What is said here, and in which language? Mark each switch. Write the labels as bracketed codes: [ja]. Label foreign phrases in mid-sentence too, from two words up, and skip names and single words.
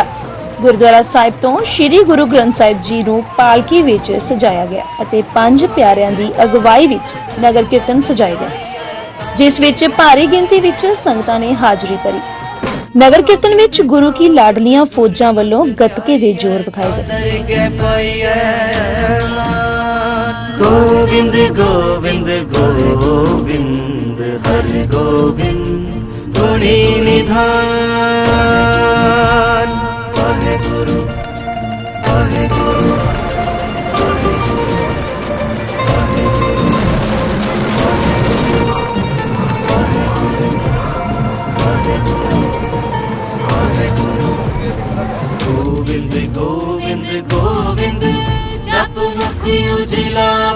[pa] ਗੁਰਦੁਆਰਾ ਸਾਹਿਬ ਤੋ ਸ੍ਰੀ ਗੁਰੂ ਗ੍ਰੰਥ ਸਾਹਿਬ ਜੀ ਨੂੰ ਪਾਲਕੀ ਵਿਚ ਸਜਾਇਆ ਗਿਆ ਅਤੇ 5 ਪਿਆਰਿਆਂ ਦੀ ਅਗਵਾਈ ਵਿਚ ਨਗਰ ਕੀਰਤਨ ਸਜਾਏ ਗਏ, ਜਿਸ ਵਿਚ ਭਾਰੀ ਗਿਣਤੀ ਵਿਚ ਸੰਗਤਾਂ ਨੇ ਹਾਜਰੀ ਭਰੀ। ਨਗਰ ਕੀਰਤਨ ਵਿਚ ਗੁਰੂ ਕੀ ਲਾਡਲੀਆਂ ਫੌਜਾਂ ਵੱਲੋਂ ਗਤਕੇ ਦੇ ਜੋਰ ਵਿਖਾਏ ਗਏ। ਗੋਵਿੰਦ ਗੋਵਿੰਦ ਗੋਵਿੰਦ ਹਰਿ ਗੋਵਿੰਦ ਗੁਣੀ ਨਿਧਾਨ ਵਾਹਿਗੁਰੂ ਵਾਹਿਗੁਰੂ ਗੋਵਿੰਦ ਗੋਵਿੰਦ ਗੋਵਿੰਦ ਜਪ ਮੁਖ ਉਜਲਾ